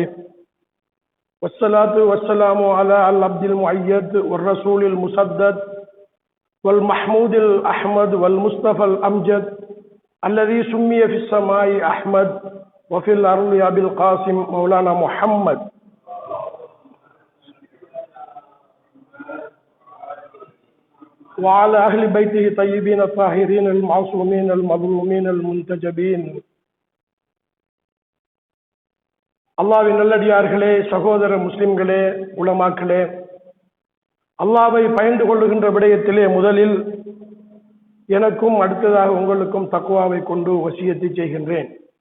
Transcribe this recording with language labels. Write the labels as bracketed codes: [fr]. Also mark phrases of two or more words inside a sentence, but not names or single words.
[ar] والصلاة والسلام على العبد المؤيد والرسول المسدد والمحمود الأحمد والمصطفى الأمجد، الذي سمي في السماء أحمد وفي الأرض أبي القاسم مولانا محمد وعلى أهل بيته طيبين الطاهرين المعصومين المظلومين المنتجبين. [ta] அல்லாஹ்வின் நல்லடியார்களே, சகோதர முஸ்லிம்களே, உலமாக்களே, அல்லாஹ்வை பயந்து கொள்ளுகின்ற விடயத்திலே முதலில் எனக்கும் அடுத்ததாக உங்களுக்கும் தக்வாவை கொண்டு வசியத்தை செய்கின்றேன்.